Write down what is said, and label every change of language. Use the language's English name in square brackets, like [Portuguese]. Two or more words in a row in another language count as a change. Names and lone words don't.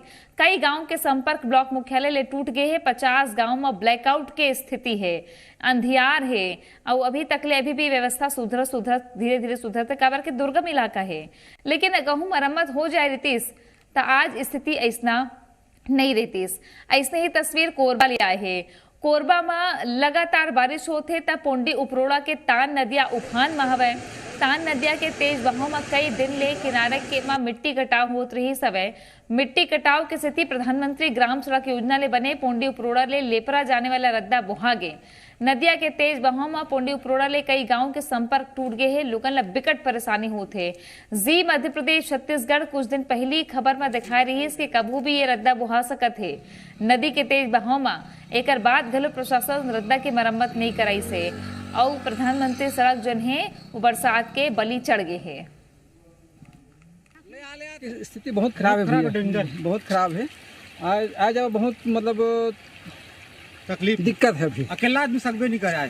[Chhattisgarhi] कई गांव के संपर्क ब्लॉक मुख्यालय ले टूट गए हैं। 50 गांव में ब्लैकआउट के स्थिति है, अंधियार है और अभी तक ले अभी भी व्यवस्था सुधर धीरे धीरे सुधरते काबर के दुर्गम इलाका है, लेकिन कहूँ मरम्मत हो जाए रितीस तो आज स्थिति ऐसा नहीं रहतीस। ऐसे ही तस्वीर कोरबा ले आए है। कोरबा में लगातार बारिश होते तब पोंडी उपरोड़ा के तान नदिया उफान में हवे। तान नदिया के तेज बहाव में कई दिन ले किनारे के में मिट्टी कटाव होत रही सवय मिट्टी कटाव की स्थिति प्रधानमंत्री ग्राम सड़क योजना ले बने पोंडी उपरोड़ा ले लेपरा जाने वाला रद्दा बुहागे नदिया के तेज बहाव में पोंडी उपरोड़ा ले कई गांव के संपर्क टूट गए हैं लोगन ला बिकट परेशानी होते जी मध्य प्रदेश छत्तीसगढ़ कुछ दिन पहली खबर में दिखा रही है कि कबू भी ये रद्दा बुहा सकत है नदी के तेज बहाव में एक बाद घलो प्रशासन रद्दा की मरम्मत नहीं कराई से और प्रधानमंत्री सड़क जन है वो बरसात के बलि चढ़ गए है। स्थिति बहुत खराब है, बहुत खराब है। आज बहुत मतलब तकलीफ दिक्कत है अभी अकेला आदमी सकबे नहीं करे।